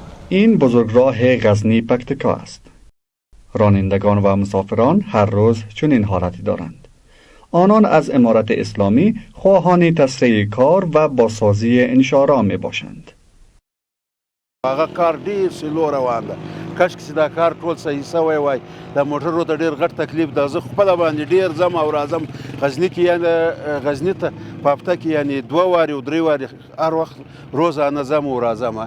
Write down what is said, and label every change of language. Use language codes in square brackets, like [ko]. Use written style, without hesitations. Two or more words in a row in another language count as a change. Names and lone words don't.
[fa] این بزرگراه غزنی پکتیکا است. رانندگان و مسافران هر روز چنین حالتی دارند. آنان از امارت اسلامی خواهان تسریع کار و بازسازی انشارا می باشند. [ps] هغه کار ډیر سلو روان ده. کاشکې چې دا کار ټول صحیح سوی وای. د موټرو ته ډیر غټ تکلیف ده. زه خپله باندې ډیر ځم او راځم غزني کې، یعنې غزني ته په هفته کې یعنې 2 وارې او 3 وارې هر وخت روزانه ځم او راځم.